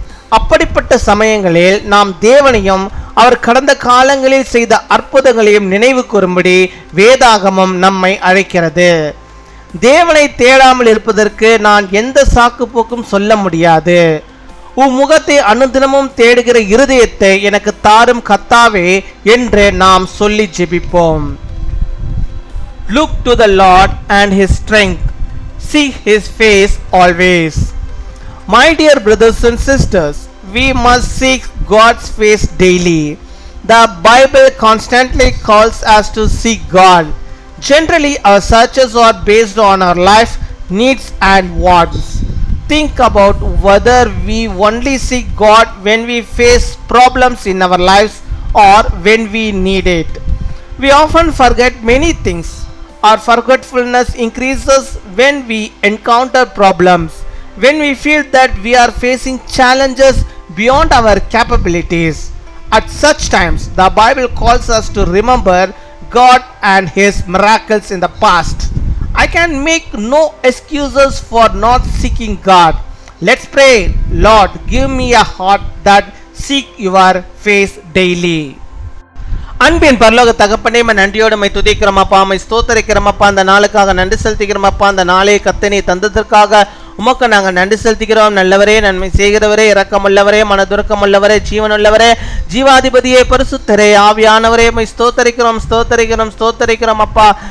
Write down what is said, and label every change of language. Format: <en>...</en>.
<ta>அப்படிப்பட்ட சமயங்களில் நாம் தேவனையும் அவர் கடந்த காலங்களில் செய்த அற்புதங்களையும் நினைவு கூறும்படி வேதாகமம் நம்மை அழைக்கிறது. தேவனை தேடாமல் இருப்பதற்கு நான் எந்த சாக்கு போக்கும் சொல்ல முடியாது. உன் முகத்தை அனுதினமும் தேடுகிற இருதயத்தை எனக்கு தாரும் கர்த்தாவே என்று நாம் சொல்லி ஜெபிப்போம்.</ta> <en>Look to the Lord and his strength, seek his face always. My dear brothers and sisters, we must seek God's face daily. The Bible constantly calls us to seek God. Generally, our searches are based on our life needs and wants. Think about whether we only seek God when we face problems in our lives or when we need it. We often forget many things. Our forgetfulness increases when we encounter problems, when we feel that we are facing challenges beyond our capabilities. At such times, the Bible calls us to remember God and his miracles in the past. I can make no excuses for not seeking God. Let's pray. Lord, give me a heart that seek your face daily.</en> <ta>அன்பின் பரலோக தகப்பனே, நன்றியோடு my துதிக்கிறோமப்பா, my ஸ்தோத்தரிக்கிறோமப்பா. அந்த நாளுக்காக நன்றி செலுத்திக்கிறோமப்பா. அந்த நாளை கர்த்தனை தந்ததற்காக உமக்கு நாங்கள் நன்றி செலுத்துகிறோம். நல்லவரே, நன்மை செய்கிறவரே, இரக்கமுள்ளவரே, மனதுருக்கமுள்ளவரே, ஜீவனுள்ளவரே, ஜீவாதிபதியே, பரிசுத்தரே, ஆவியானவரே, உம்மை ஸ்தோத்தரிக்கிறோம் ஸ்தோத்தரிக்கிறோம் ஸ்தோத்தரிக்கிறோம் அப்பா.</ta>